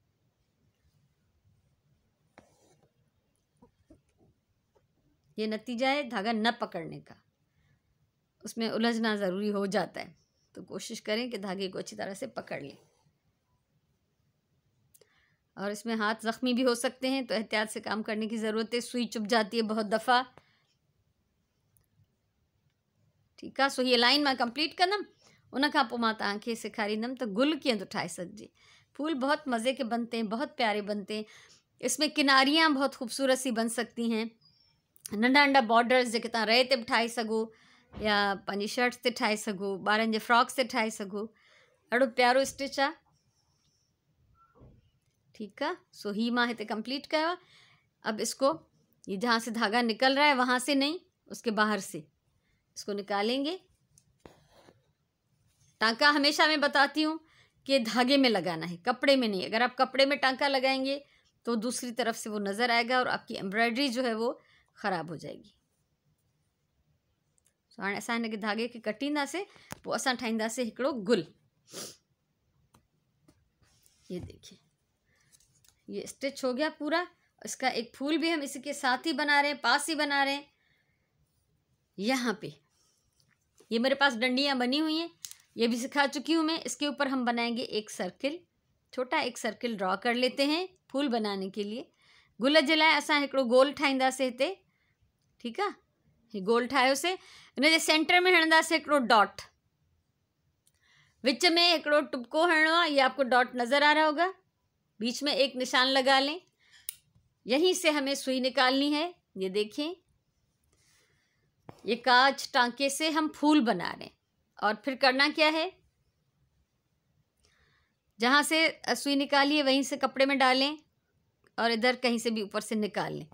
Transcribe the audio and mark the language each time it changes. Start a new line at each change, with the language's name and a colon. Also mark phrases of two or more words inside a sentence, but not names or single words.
Hindi: ये नतीजा है धागा न पकड़ने का, उसमें उलझना ज़रूरी हो जाता है, तो कोशिश करें कि धागे को अच्छी तरह से पकड़ लें। और इसमें हाथ ज़ख्मी भी हो सकते हैं, तो एहतियात से काम करने की ज़रूरत है। सुई चुभ जाती है बहुत दफ़ा। ठीक है,
Sindhi: सो ये लाइन मां कंप्लीट कंदमि, उन खां पोइ मां तव्हांखे सेखारींदमि त गुल कीअं थो ठाहे सघिजे।
Hindi: फूल बहुत मज़े के बनते हैं, बहुत प्यारे बनते हैं। इसमें किनारियाँ बहुत खूबसूरत सी बन सकती हैं।
Sindhi: नंढा नंढा बॉर्डर्स जेके तव्हां रए ते बि ठाहे सघो, या पंहिंजी शर्ट्स ते ठाहे सघो, ॿारनि जे फ्रॉक्स ते ठाहे सघो। ॾाढो प्यारो स्टिच आहे।
Hindi: ठीक है,
Sindhi: सो ही मां हिते कंप्लीट कयो।
Hindi: अब इसको, ये जहाँ से धागा निकल रहा है वहाँ से नहीं, उसके बाहर से इसको निकालेंगे। टांका हमेशा मैं बताती हूँ कि धागे में लगाना है, कपड़े में नहीं। अगर आप कपड़े में टांका लगाएंगे तो दूसरी तरफ से वो नज़र आएगा और आपकी एम्ब्रॉयडरी जो है वो ख़राब हो जाएगी।
Sindhi: सो हाणे असां हिन खे धागे खे कटींदासीं, पोइ असां ठाहींदासीं हिकिड़ो गुल।
Hindi: ये देखिए ये स्टिच हो गया पूरा। इसका एक फूल भी हम इसी के साथ ही बना रहे हैं, पास ही बना रहे हैं। यहाँ पे ये मेरे पास डंडियाँ बनी हुई हैं, ये भी सिखा चुकी हूँ मैं। इसके ऊपर हम बनाएंगे एक सर्किल, छोटा एक सर्किल ड्रॉ कर लेते हैं फूल बनाने के लिए।
Sindhi: गुल जे लाइ असां हिकिड़ो गोल ठाहींदासीं हिते, ठीकु आहे। हीउ गोल ठाहियोसीं, हिन जे सेंटर में हणंदासीं हिकिड़ो डॉट, विच में हिकिड़ो टुपको हणणो आहे।
Hindi: ये आपको डॉट नज़र आ रहा होगा, बीच में एक निशान लगा लें। यहीं से हमें सुई निकालनी है। ये देखिए ये कांच टांके से हम फूल बना रहे हैं। और फिर करना क्या है, जहाँ से सुई निकालिए वहीं से कपड़े में डालें और इधर कहीं से भी ऊपर से निकाल लें।